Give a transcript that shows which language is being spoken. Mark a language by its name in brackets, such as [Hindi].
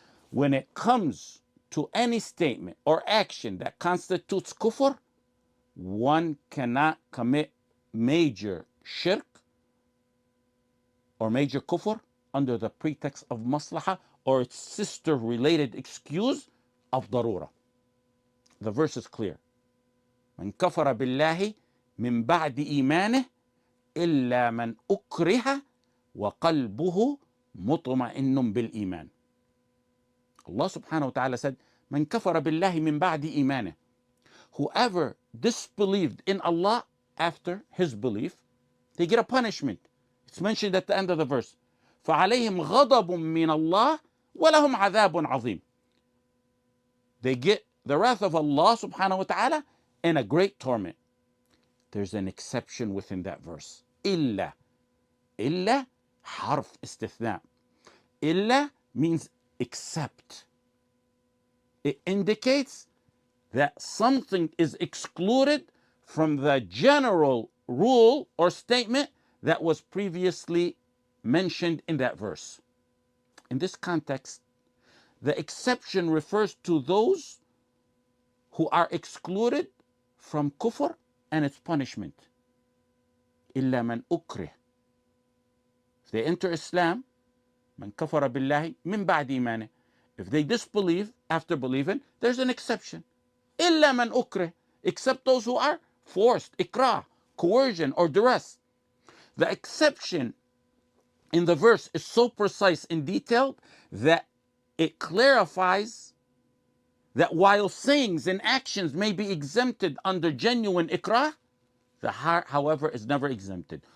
[English] When it comes to any statement or action that constitutes kufr, one cannot commit major shirk or major kufr under the pretext of maslaha or its sister related excuse of darura. The verse is clear. [Arabic] من كفر بالله من بعد إيمانه إلا من أكره وقلبه مطمئن بالإيمان. [English] Allah subhanahu wa ta'ala said, [Arabic] من كفر بالله من بعد إيمانه. [English] Whoever disbelieved in Allah after his belief, they get a punishment. It's mentioned at the end of the verse. [Arabic] فَعَلَيْهِمْ غَضَبٌ مِّنَ اللَّهِ وَلَهُمْ عَذَابٌ عَظِيمٌ. [English] They get the wrath of Allah subhanahu wa ta'ala and a great torment. There's an exception within that verse. [Arabic] إِلَّا. إِلَّا حرف استثناء. [English] إِلَّا means except. It indicates that something is excluded from the general rule or statement that was previously mentioned in that verse. In this context, the exception refers to those who are excluded from kufr and its punishment. [Arabic] إِلَّا مَنْ أُكْرِهِ. [English] If they enter Islam, [Arabic] مَنْ كَفَرَ بِاللَّهِ مِنْ بَعْدِ إِيمَانِهِ. [English] If they disbelieve after believing, there's an exception. [Arabic] إِلَّا مَنْ أُكْرِهِ. [English] Except those who are forced, ikrah, coercion or duress. The exception in the verse is so precise and detailed that it clarifies that while sayings and actions may be exempted under genuine ikrah, the heart, however, is never exempted.